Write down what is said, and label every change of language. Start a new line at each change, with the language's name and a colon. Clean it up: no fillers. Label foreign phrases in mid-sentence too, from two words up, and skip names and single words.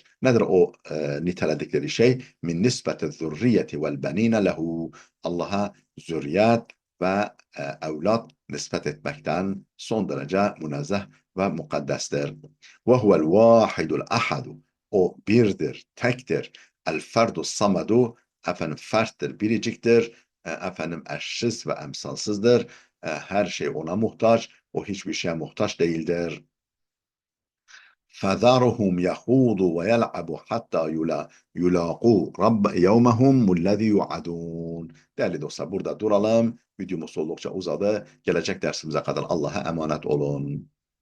Turkish: Nedir o niteledikleri şey?
Arabic: من نسبة الذرية والبنين له,
Turkish: Allah'a zürriyet ve evlat nispet etmekten son derece münezzeh ve mukaddestir.
Arabic: وهو الواحد الأحد,
Turkish: o birdir, tektir.
Arabic: الفرد الصمد,
Turkish: ferttir, biriciktir. Eşsiz ve emsalsızdır. Her şey ona muhtaç, o hiçbir şeye muhtaç değildir.
Arabic: فَذَرْهُمْ يَخُوضُوا وَيَلْعَبُوا حَتَّى يُلَاقُوا رَبَّ يَوْمَهُمُ الَّذ۪ي يُعَدُونَ.
Turkish: Değerli dostlar, burada duralım. Videomuz oldukça uzadı. Gelecek dersimize kadar Allah'a emanet olun.